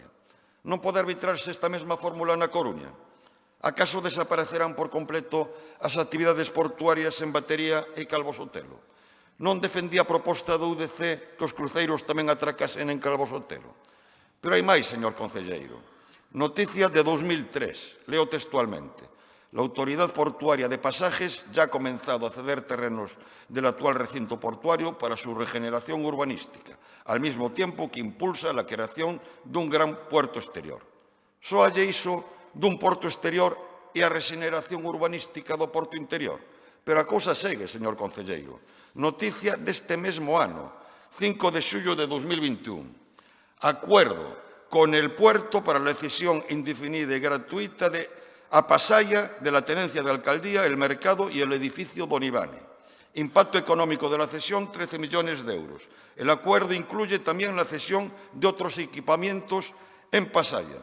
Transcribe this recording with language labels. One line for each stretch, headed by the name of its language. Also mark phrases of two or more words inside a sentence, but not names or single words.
Galician: Non pode arbitrarse esta mesma fórmula na Coruña? Acaso desaparecerán por completo as actividades portuarias en Batería e Calvo Sotelo? Non defendía a proposta do UDC que os cruceiros tamén atracasen en Calvo Sotelo? Pero hai máis, señor concelleiro. Noticia de 2003, leo textualmente.
Spanish: La Autoridad Portuaria de Pasajes ya ha comenzado a ceder terrenos del actual recinto portuario para su regeneración urbanística, al mismo tiempo que impulsa la creación dun gran puerto exterior.
Galician: Só hai iso dun porto exterior e a regeneración urbanística do porto interior. Pero a cousa segue, señor concelleiro. Noticia deste mesmo ano, 5 de xullo de 2021.
Spanish: Acuerdo con el puerto para la cesión indefinida y gratuita de a Pasaya de la tenencia de alcaldía, el mercado y el edificio Don Ivane. Impacto económico de la cesión, 13 millones de euros. El acuerdo incluye también la cesión de otros equipamientos en Pasaya.